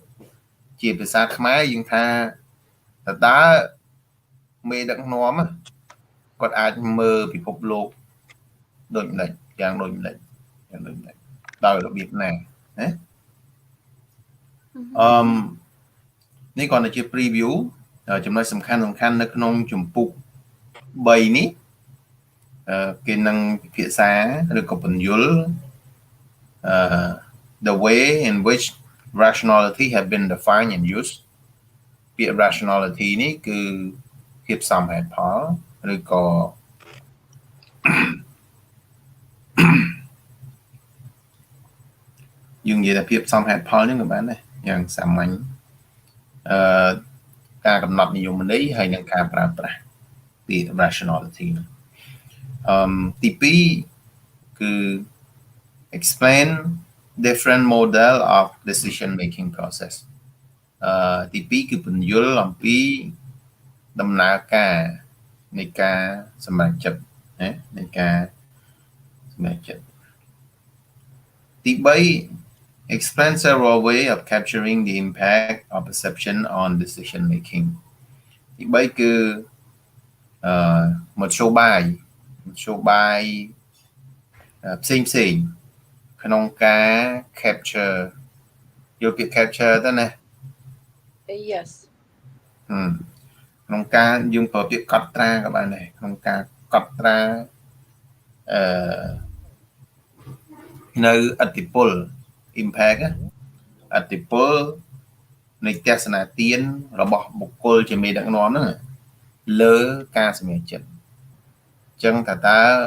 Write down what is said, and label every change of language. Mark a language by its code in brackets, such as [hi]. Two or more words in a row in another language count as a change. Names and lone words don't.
[km] ជាភាសាខ្មែរយើងថាតើមេដឹកនាំគាត់អាចមើលពិភពលោកដូចម្ដេចយ៉ាងដូចម្ដេចដោយរបៀបណាណា នេះគ្រាន់តែជា preview ចំណុចសំខាន់នៅក្នុងជំពូក3នេះគេនឹងពិភាក្សាឬក៏ពន្យល់ [en] the way in which rationality have been defined and used [km] ពាក្យ rationality នេះគឺភាពសមហេតុផលឬក៏យើងនិយាយថាភាពសមហេតុផលហ្នឹងក៏បានដែរយ៉ាងសាមញ្ញ ការកំណត់និយមន័យហើយនឹងការប្រើប្រាស់ពាក្យ rationality ទី2គឺ [en] explain different model of decision making process [km] ទី2គឺពន្យល់អំពីដំណើរ ការនៃការសម្រេចចិត្តណានៃការសម្រេចចិត្តទី3 [en] explain several way of capturing the impact of perception on decision making [km] ទី3គឺមធ្យោបាយផ្សេងក្នុងការ capture យល់ពាក្យ capture ទៅណា [en] Yes. [km] ក្នុងការយើងប្រើពាក្យកត់ត្រាក៏បានដែរក្នុងការកត់ត្រានៅឥទ្ធិពល impact ឥទ្ធិពលនៃទស្សនៈទានរបស់បុគ្គលជាមេដឹកនាំហ្នឹងលើការសម្រេចចិត្តអញ្ចឹងតើ